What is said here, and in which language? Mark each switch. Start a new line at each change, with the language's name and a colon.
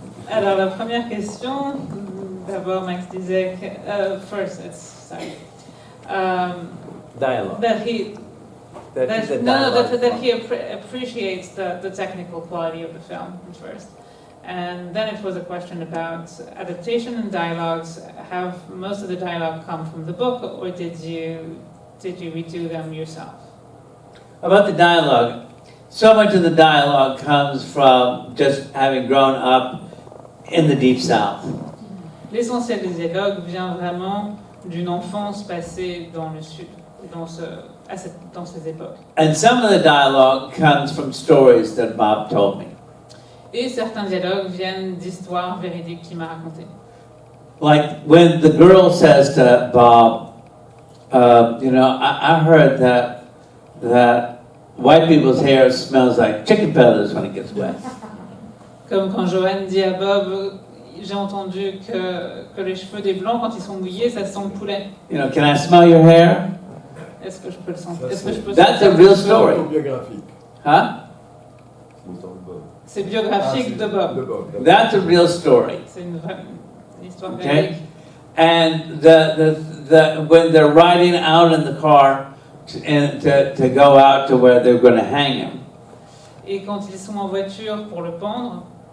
French: Alors la première question, d'abord Max disait sorry. Dialogue.
English: That he appreciates the technical quality of the film first. And then it was a question about adaptation and dialogues. Have most of the dialogue come from the book, or did you redo them yourself? About the dialogue, so much of the dialogue comes from just having grown up in the Deep South.
French: L'essentiel des dialogues vient vraiment d'une enfance passée dans le Sud, dans ces époques.
English: And some of the dialogue comes from stories that Bob told me.
French: Et certains dialogues viennent d'histoires véridiques qu'il m'a racontées.
English: Like when the girl says to Bob, you know, I heard that white people's hair smells like chicken feathers when it gets wet.
French: Comme quand Joanne dit à Bob, j'ai entendu que les cheveux des blancs, quand ils sont mouillés, ça sent le poulet.
English: You know, can I smell your hair?
French: Est-ce que je peux le sentir?
English: That's a real story.
French: Autobiographique.
English: Huh?
French: C'est biographique de Bob.
English: That's a real story.
French: C'est une histoire
English: Okay?
French: véridique.
English: And when they're riding out in the car to go out to where they're going to hang him,
French: Et quand ils sont en voiture pour le pendre,